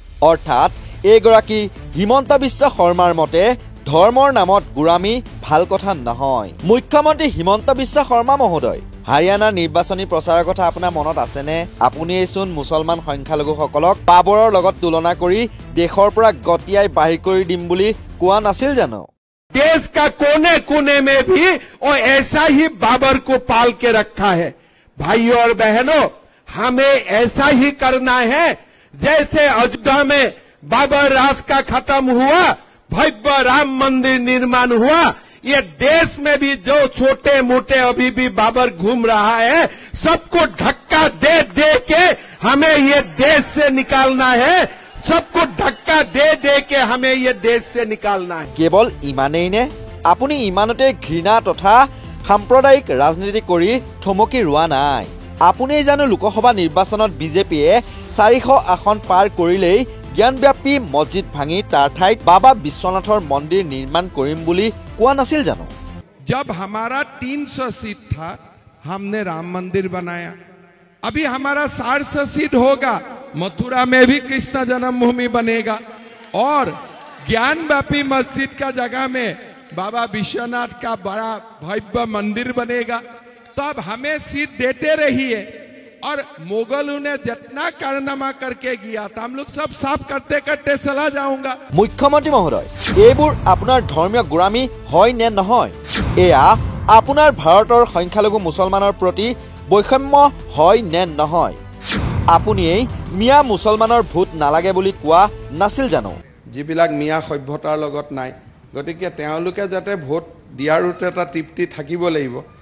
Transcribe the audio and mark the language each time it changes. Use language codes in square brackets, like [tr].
[as] অৰ্থাৎ এইগৰাকী হিমন্ত বিশ্ব শৰ্মাৰ মতে ধৰ্মৰ নামত গোড়ামী ভাল কথা নহয়। মুখ্যমন্ত্ৰী হিমন্ত বিশ্ব শৰ্মা মহোদয়, হাৰিয়ানাৰ নিৰ্বাচনী প্ৰচাৰৰ কথা আপোনাৰ মনত আছেনে? আপুনিয়েইচোন মুছলমান সংখ্যালঘুসকলক বাবৰৰ লগত তুলনা কৰি দেশৰ পৰা গতিয়াই বাহিৰ কৰি দিম বুলি কোৱা নাছিল জানো? [hi] देश का कोने कोने में भी और ऐसा ही बाबर को पाल के रखा है। भाइयों और बहनों, हमें ऐसा ही करना है जैसे अयोध्या में बाबर राज का खत्म हुआ, भव्य राम मंदिर निर्माण हुआ। ये देश में भी जो छोटे मोटे अभी भी बाबर घूम रहा है, सबको धक्का दे दे के हमें ये देश से निकालना है। सबको धक्का दे दे के हमें ये देश से निकालना है। [as] केवल इमानेই নে? আপুনি ইমানতে ঘৃণা তথা সাম্প্ৰদায়িক ৰাজনীতি কৰি থমকি ৰোৱা নাই। আপুনি জানো লোকসভা নিৰ্বাচনত বিজেপিয়ে 400 আসন পাৰ কৰিলেই জ্ঞানব্যাপী মছজিদ ভাঙি তাৰ ঠাইত বাবা বিশ্বনাথৰ মন্দিৰ নিৰ্মাণ কৰিম বুলি কোৱা নাছিল জানো? [hi] जब हमारा 300 सीट था, हमने राम मंदिर बनाया। अभी हमारा 400 सीट होगा, मथुरा में भी कृष्ण जन्मभूमि बनेगा और ज्ञानव्यापी मस्जिद का जगह में बाबा विश्वनाथ का बड़ा भव्य मंदिर बनेगा। तो अब हमें सीट देते रहिए और मुगलों ने जितना कारनामा करके गया था, हम लोग सब साफ करते करते चला जाऊंगा। [as] मुख्यमंत्री महोदय, এইবোৰ আপোনাৰ ধৰ্মীয় গোড়ামী হয় নে নহয়? এয়া আপোনাৰ ভাৰতৰ সংখ্যালঘু মুছলমানৰ প্ৰতি বৈষম্য হয় নে নহয়? আপুনিয়েই মিয়া মুছলমানৰ ভূত নালাগে বুলি কোৱা নাছিল জানো? যিবিলাক মিয়া সভ্যতাৰ লগত নাই, গতিকে তেওঁলোকে যাতে ভোট দিয়াৰ এটা তৃপ্তি থাকিব লাগিব।